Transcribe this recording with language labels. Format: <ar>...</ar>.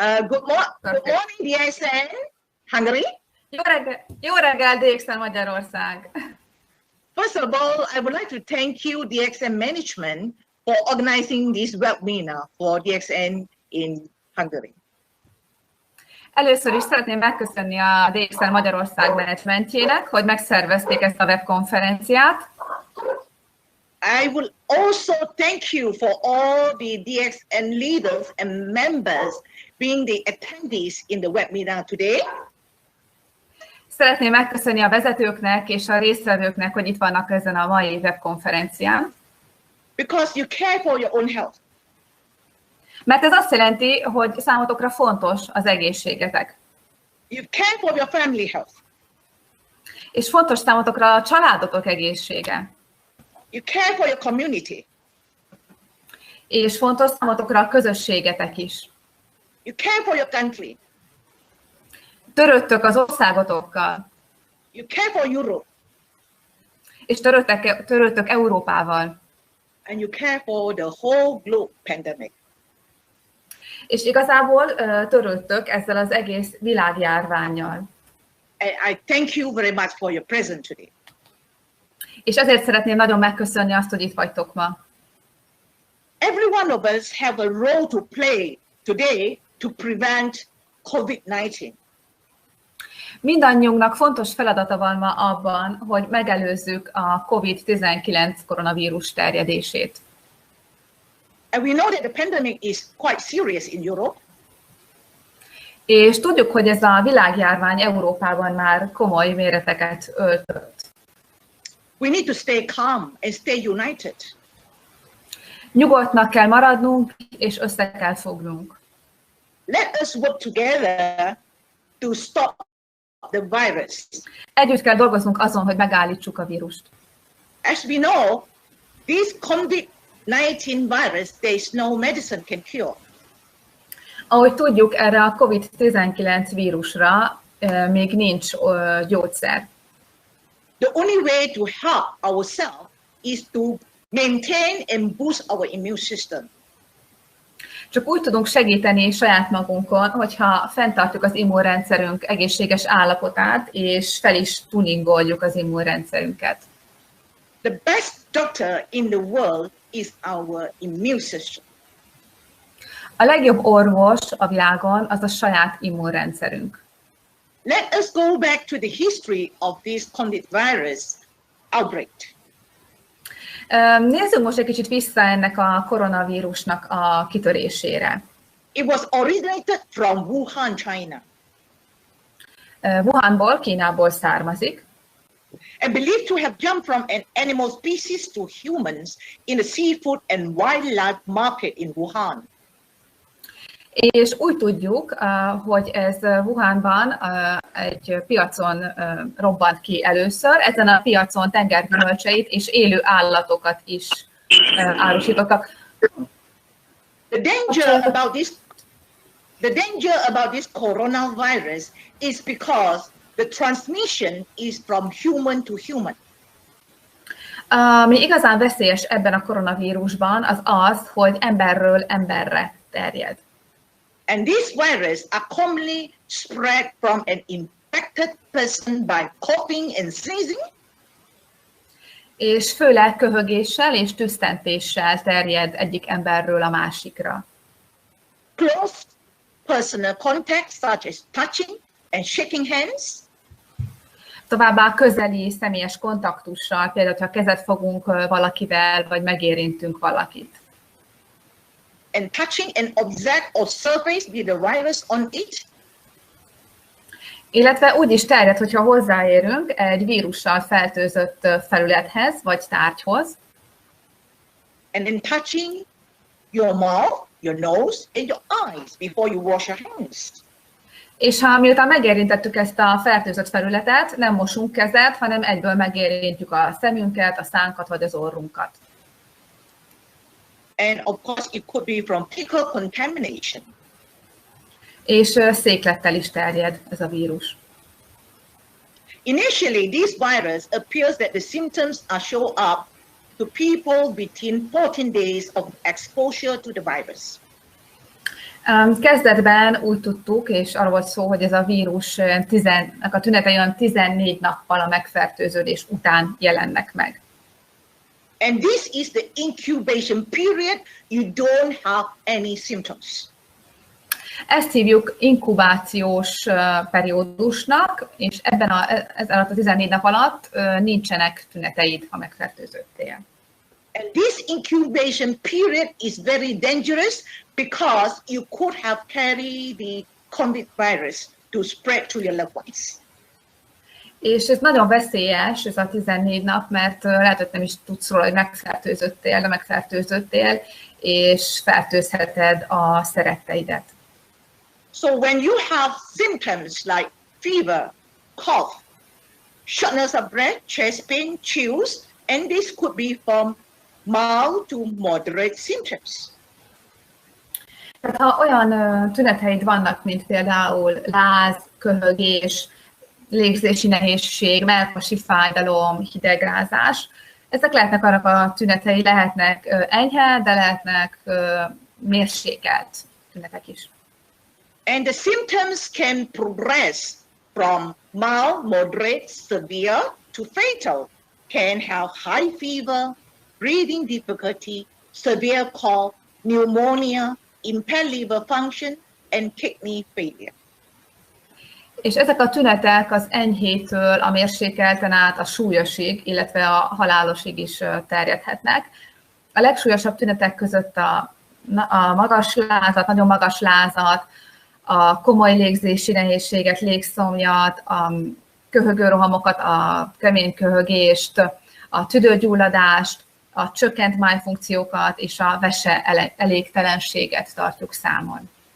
<en>Good morning, DXN, Hungary.</en> <hu>Jó reggel, DXN Magyarország.</hu> <en>First of all, I would like to thank you, DXN management, for organizing this webinar for DXN in Hungary.</en> <hu>Először is szeretném megköszönni a DXN Magyarország menedzsmentjének, hogy megszervezték ezt a webkonferenciát.</hu> <en>I will also thank you for all the DXN leaders and members being the attendees in the webinar today.</en> <hu>Szeretném megköszönni a vezetőknek és a résztvevőknek, hogy itt vannak ezen a mai webkonferencián.</hu> <en>Because you care for your own health.</en> <hu>Mert ez azt jelenti, hogy számotokra fontos az egészségetek.</hu> <en>You care for your family health.</en> <hu>És fontos számotokra a családotok egészsége.</hu> <en>You care for your community.</en> <hu>És fontos számotokra a közösségetek is.</hu> <en>You care for your country.</en> <hu>Törődtök az országotokkal.</hu> <en>You care for Europe.</en> <hu>És törődtök Európával.</hu> <en>And you care for the whole globe pandemic.</en> <hu>És igazából törődtök ezzel az egész világjárvánnyal.</hu> <en>And I thank you very much for your presence today.</en> <hu>És ezért szeretném nagyon megköszönni azt, hogy itt vagytok ma.</hu> <en>Every one of us have a role to play today to prevent COVID-19.</en> <hu>Mindannyiunknak fontos feladata van ma abban, hogy megelőzzük a COVID-19 koronavírus terjedését.</hu> <en>And we know that the pandemic is quite serious in Europe.</en> <hu>És tudjuk, hogy ez a világjárvány Európában már komoly méreteket öltött.</hu> <en>We need to stay calm and stay united.</en> <hu>Nyugodtnak kell maradnunk, és össze kell fognunk.</hu> <en>Let us work together to stop the virus.</en> <hu>Együtt kell dolgoznunk azon, hogy megállítsuk a vírust.</hu> <en>As we know, this COVID-19 virus, there is no medicine can cure.</en> <hu>Ahogy tudjuk, erre a COVID-19 vírusra még nincs gyógyszer.</hu> <en>The only way to help ourselves is to maintain and boost our immune system.</en> <hu>Csak úgy tudunk segíteni saját magunkon, hogyha fenntartjuk az immunrendszerünk egészséges állapotát, és fel is tuningoljuk az immunrendszerünket.</hu> <en>The best doctor in the world is our immune system.</en> <hu>A legjobb orvos a világon az a saját immunrendszerünk.</hu> <en>Let us go back to the history of this COVID virus outbreak.</en> <hu>Nézzük most egy kicsit vissza ennek a koronavírusnak a kitörésére.</hu> <en>It was originated from Wuhan, China.</en> <hu>Wuhanból, Kínából származik.</hu> <en>And believed to have jumped from an animal species to humans in the seafood and wildlife market in Wuhan.</en> <hu>És úgy tudjuk, hogy ez Wuhanban egy piacon robbant ki először. Ezen a piacon tengergyümölcseit és élő állatokat is árusítottak.</hu> <en>The danger about this coronavirus is because the transmission is from human to human.</en> <hu>Ami igazán veszélyes ebben a koronavírusban az az, hogy emberről emberre terjed.</hu> <en>And this virus are commonly spread from an infected person by coughing and sneezing.</en> <hu>És főleg köhögéssel és tüsztentéssel terjed egyik emberről a másikra.</hu> <en>Close personal contact such as touching and shaking hands.</en> <hu>Továbbá közeli személyes kontaktussal, például ha kezet fogunk valakivel, vagy megérintünk valakit.</hu> <en>And touching an object or surface with the virus on it.</en> <hu>Illetve úgy is terjed, hogyha hozzáérünk egy vírussal fertőzött felülethez, vagy tárgyhoz.</hu> <en>And then touching your mouth, your nose, and your eyes before you wash your hands.</en> <hu>És ha miután megérintettük ezt a fertőzött felületet, nem mosunk kezet, hanem egyből megérintjük a szemünket, a szánkat vagy az orrunkat.</hu> <en>And of course, it could be from fecal contamination.</en> <hu>És széklettel is terjed ez a vírus.</hu> <en>Initially, this virus appears that the symptoms are show up to people within 14 days of exposure to the virus.</en> <hu>Kezdetben úgy tudtuk, és arról volt szó, hogy ez a vírus a tünetei olyan 14 nappal a megfertőződés után jelennek meg.</hu> <en>And this is the incubation period. You don't have any symptoms.</en> <hu>Ezt hívjuk inkubációs periódusnak, és ez alatt a 14 nap alatt nincsenek tüneteid, ha megfertőzöttél.</hu> <en>And this incubation period is very dangerous because you could have carried the COVID virus to spread to your loved ones.</en> <hu>És ez nagyon veszélyes, ez a 14 nap, mert lehet, hogy nem is tudsz róla, hogy megfertőzöttél, és fertőzheted a szeretteidet.</hu> <en>So when you have symptoms like fever, cough, shortness of breath, chest pain, chills, and this could be from mild to moderate symptoms.</en> <hu>Tehát ha olyan tüneteid vannak, mint például láz, köhögés, légzési nehézség, mellkasi fájdalom, hidegrázás, ezek lehetnek annak a tünetei, lehetnek enyhe, de lehetnek mérsékelt tünetek is.</hu> <en>And the symptoms can progress from mild, moderate, severe to fatal. Can have high fever, breathing difficulty, severe cough, pneumonia, impaired liver function, and kidney failure.</en> <hu>És ezek a tünetek az enyhétől a mérsékelten át a súlyosig, illetve a halálosig is terjedhetnek. A legsúlyosabb tünetek között a magas lázat, nagyon magas lázat, a komoly légzési nehézséget, légszomjat, a köhögőrohamokat, a kemény köhögést, a tüdőgyulladást, a csökkent májfunkciókat és a vese elégtelenséget tartjuk számon.</hu>